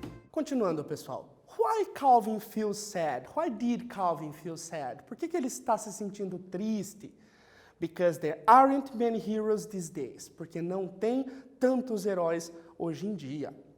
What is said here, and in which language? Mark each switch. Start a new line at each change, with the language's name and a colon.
Portuguese: Continuando, pessoal.
English: Why Calvin feels sad? Why did Calvin feel sad?
Portuguese: Por que ele está se sentindo triste?
English: Because there aren't many heroes these days.
Portuguese: Porque não tem tantos heróis hoje em dia.